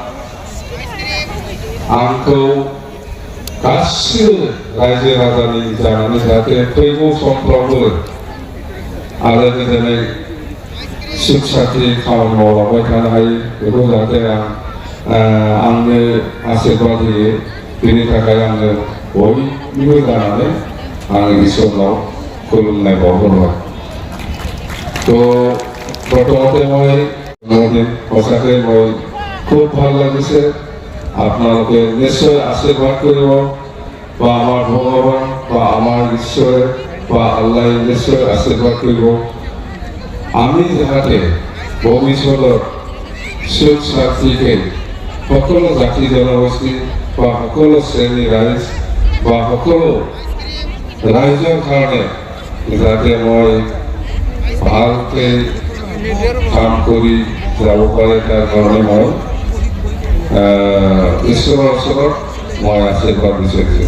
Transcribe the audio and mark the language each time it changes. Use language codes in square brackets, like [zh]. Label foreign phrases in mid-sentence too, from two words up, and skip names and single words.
[brx] आंखौ गासिबो रायजो राजानि जानानै जाहाथे फैगौ समफ्रावबो आरो गोजोनै सुख सान्थि खामानि मावलांबाय थानो हायो बेखौ जाहाथे आंनो आशीर्बाद होयो बेनि थाखाय आङो बयनिबो जानानै आं इसोरनाव खुलुमनाय बावहरबाय। [as] तो प्रथमতে মই জন্মদিন সঁচাকৈ মই খুব ভাল লাগিছে। আপোনালোকে নিশ্চয় আশীৰ্বাদ কৰিব বা আমাৰ ভগৱান বা আমাৰ ঈশ্বৰে বা আল্লাহ নিশ্চয় আশীৰ্বাদ কৰিব আমি যাতে ভৱিষ্যতত সুখ শান্তিকে সকলো জাতি জনগোষ্ঠী বা সকলো শ্ৰেণী ৰাইজ বা সকলো ৰাইজৰ কাৰণে যাতে মই ভালকৈ কাম কৰি যাব পাৰে তাৰ কাৰণে মই ঈশ্বৰৰ ওচৰত মই আশীৰ্বাদ বিচাৰিছোঁ।